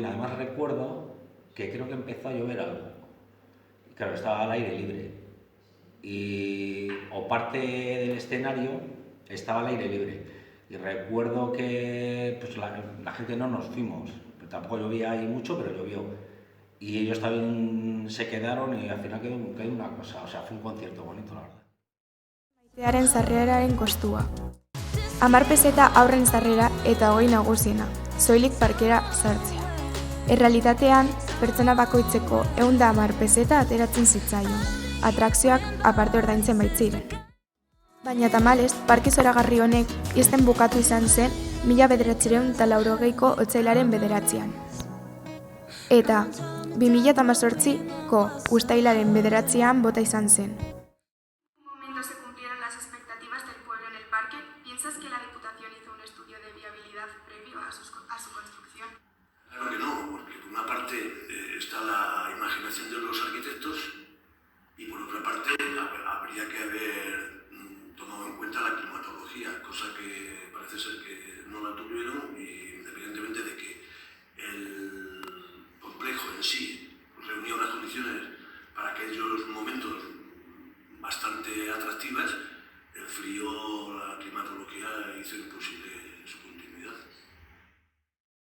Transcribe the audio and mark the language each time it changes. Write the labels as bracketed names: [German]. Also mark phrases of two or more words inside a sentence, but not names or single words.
[Spanish] Además recuerdo que creo que empezó a llover algo, claro, estaba al aire libre, o parte del escenario estaba al aire libre, y recuerdo que pues, la gente no nos fuimos, tampoco llovía ahí mucho, pero llovió, y ellos también se quedaron y al final quedó una cosa, o sea, fue un concierto bonito, la verdad. [Basque] Maitearen sarreraren kostua. 10 peseta aurren sarrera eta 20 nagusiena, soilik parkera sartzea. Errealitatean, pertsona bakoitzeko 110 peseta ateratzen zitzaion, atrakzioak aparte ordaintzen baitziren. Baina tamalez, parke zoragarri honek isten bukatu izan zen 1980ko otsailaren 9an. Eta 2018ko uztailaren 9an bota izan zen. [Spanish] Se cumplieron las expectativas del pueblo en el parque. ¿Piensas que la Diputación hizo un estudio de viabilidad previo a su construcción? Claro que no, porque por una parte está la imaginación de los arquitectos y por otra parte habría que haber tomado en cuenta la climatología, cosa que parece ser que no la tuvieron, y independientemente de que el complejo en sí reunía unas condiciones para aquellos momentos bastante atractivas, el frío, la climatología hizo imposible su continuidad.